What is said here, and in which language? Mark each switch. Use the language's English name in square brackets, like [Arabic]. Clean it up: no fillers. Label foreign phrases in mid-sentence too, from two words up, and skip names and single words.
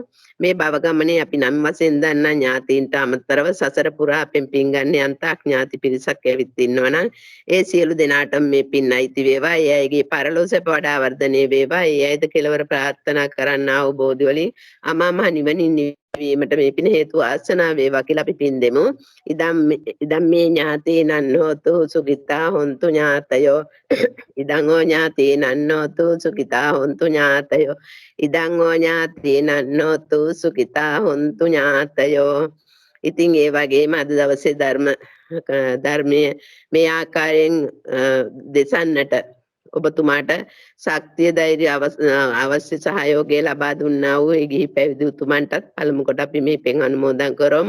[Sinhala] මේ භව ගමනේ අපි නම් වශයෙන් දන්නා ඥාතීන්ට අමතරව සසර පුරා අපෙන් පින් ගන්න යන්තක් ඥාති පිරිසක් ඇවිත් ඉන්නවනම් ඒ සියලු දෙනාටම මේ පින් අයිති වේවා. ඒ අයගේ පරලෝසෙ වඩා වර්ධනය වේවා. ඒ අයද කෙලවර ප්‍රාර්ථනා කරන්නා වූ බෝධි වලින් අමාමහ නිවනින් වීමට මේ පින හේතු ආසනාව වේවා කියලා අපි පින් දෙමු. [Pali] ඉදම් මේ ඥාතීනං හෝතු සුඛිතා හොන්තු ඥාතයෝ, ඉදං ඕ ඥාතීනං හෝතු සුඛිතා හොන්තු ඥාතයෝ, ඉදං ඕ ඥාතීනං හෝතු සුඛිතා හොන්තු ඥාතයෝ. [Sinhala] ඉතින් ඒ වගේම අද දවසේ ධර්මයේ මේ ආකාරයෙන් දෙසන්නට ඔබතුමාට ශක්තිය ධෛර්ය අවශ්‍ය සහයෝගය ලබා දුන්නා වූ ඒ ගිහි පැවිදි උතුමන්ටත් පළමු කොට අපි මේ පින් අනුමෝදන් කරමු.